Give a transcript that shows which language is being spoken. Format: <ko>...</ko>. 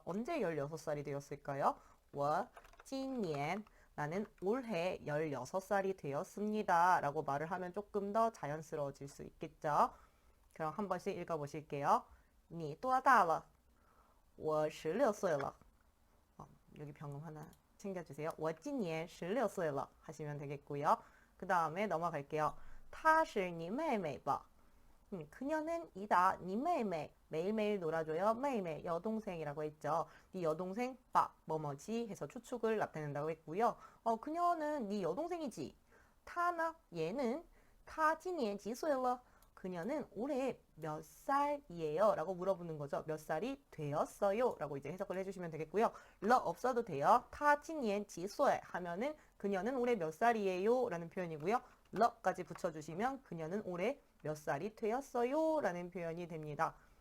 <ko>언제 16살이 되었을까요?</ko> <zh>我今年</zh> <ko>나는 올해 16살이 되었습니다 라고 말을 하면 조금 더 자연스러워질 수 있겠죠. 그럼 한 번씩 읽어보실게요.</ko> <zh>你多大了?我16岁了.</zh> <ko>여기 병음 하나 챙겨주세요.</ko> <zh>我今年16岁了</zh> <ko>하시면 되겠고요. 그 다음에 넘어갈게요.</ko> <zh>她是你妹妹吧?</zh> <ko>그녀는 이다, 니妹妹. 매일매일 놀아줘요. 妹妹, 여동생이라고 했죠. 니 여동생, 바, 뭐뭐지 해서 추측을 나타낸다고 했고요. 그녀는 니 여동생이지.</ko> <zh>她呢, 얘는 她今年几岁了?</zh> <ko>그녀는 올해 몇 살이에요? 라고 물어보는 거죠. 몇 살이 되었어요? 라고 이제 해석을 해주시면 되겠고요. 러 없어도 돼요.</ko> <zh>她今年几岁</zh> <ko>하면은 그녀는 올해 몇 살이에요? 라는 표현이고요. 러까지 붙여주시면 그녀는 올해 몇 살이 되었어요? 라는 표현이 됩니다.</ko>